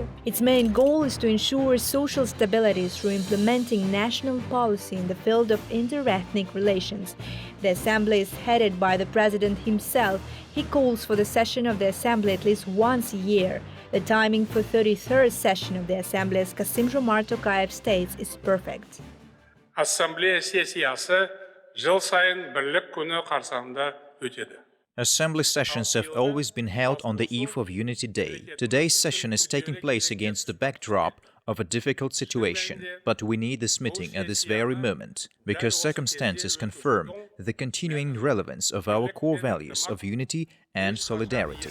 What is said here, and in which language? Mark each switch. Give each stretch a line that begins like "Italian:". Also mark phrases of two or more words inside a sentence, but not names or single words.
English: Its main goal is to ensure social stability through implementing national policy in the field of inter-ethnic relations. The Assembly is headed by the President himself. He calls for the session of the Assembly at least once a year. The timing for 33rd session of the Assembly, as Kassym-Jomart Tokayev states, is perfect.
Kazakh: Ассамблея сессиясы жыл сайын бірлік күні қарсаңында өтеді.
English: Assembly sessions have always been held on the eve of Unity Day. Today's session is taking place against the backdrop of a difficult situation, but we need this meeting at this very moment, because circumstances confirm the continuing relevance of our core values of unity and solidarity.